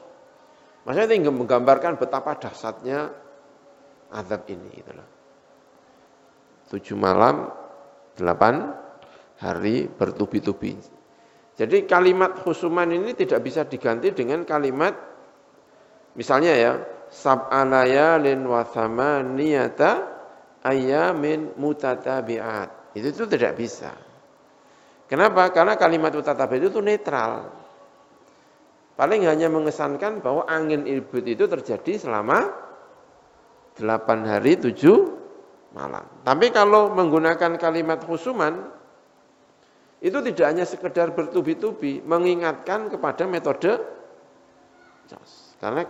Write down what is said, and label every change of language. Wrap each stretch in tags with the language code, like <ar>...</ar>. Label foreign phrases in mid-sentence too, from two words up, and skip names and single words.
<id>Maksudnya ini menggambarkan betapa dahsyatnya azab ini gitu loh. 7 malam 8 hari bertubi-tubi. Jadi kalimat husuman ini tidak bisa diganti dengan kalimat misalnya ya</id> <ar>سبع ليال وثمانية أيام متتابعات.</ar> <id>Itu tidak bisa. Kenapa? Karena kalimat mutatabi'at itu netral. Paling hanya mengesankan bahwa angin ilbut itu terjadi selama 8 hari 7 malam. Tapi kalau menggunakan kalimat husuman itu tidak hanya sekedar bertubi-tubi, mengingatkan kepada metode cos.</id>